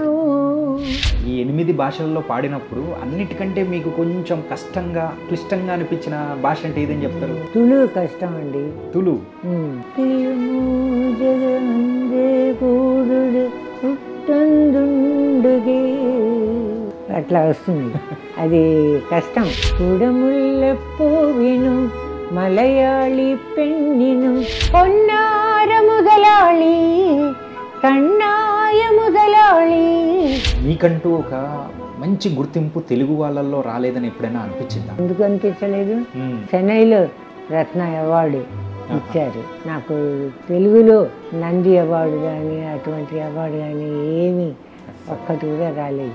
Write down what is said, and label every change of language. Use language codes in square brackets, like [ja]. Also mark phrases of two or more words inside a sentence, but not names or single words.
[te] ఈ 8 భాషల్లో పాడినప్పుడు అన్నిటికంటే మీకు కొంచెం కష్టంగా క్లిష్టంగా అనిపించిన భాష అంటే ఏదని చెప్తారు? తులు కష్టం అండి. తులు. అట్లా వస్తుంది, అది కష్టం. [ml] കുടമുല്ലപ്പൂവിനു മലയാളി പെണ്ണിനു പൊന്നാര മുതലാളി കണ്ണായ മുതലാളി. [te] మీకంటూ ఒక మంచి గుర్తింపు తెలుగు వాళ్ళల్లో రాలేదని ఎప్పుడైనా అనిపించిందా? ఎందుకు అనిపించలేదు? చెన్నైలో రత్న అవార్డు ఇచ్చారు నాకు. తెలుగులో నంది అవార్డు కానీ అటువంటి అవార్డు కానీ ఏమీ ఒక్కటి కూడా రాలేదు.